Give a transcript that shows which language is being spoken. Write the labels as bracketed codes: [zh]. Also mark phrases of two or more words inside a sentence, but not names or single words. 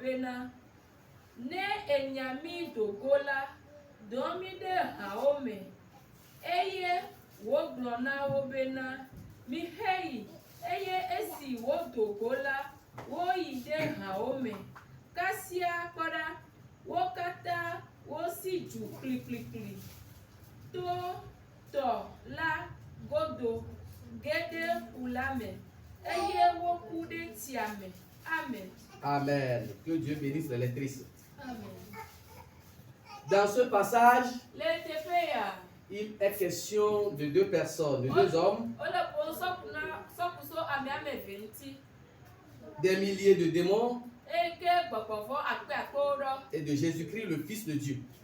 [ee] bena ne enyami dogo la domi de hawo me, eye wo gblɔ na wo bena mi heyi, eye esi wo dogo la wo yi de hawo me, kasia kpɔɖa wo katã wo si dzu kplikplikpli to tɔ la godo ge ɖe ƒu la me, eye wo ku ɖe tsia me. Amen. Amen. [fr] Que Dieu bénisse les lectrices. Amen. Dans ce passage, il est question de 2 personnes, de 2 hommes, des milliers de démons et de Jésus-Christ, le Fils de Dieu.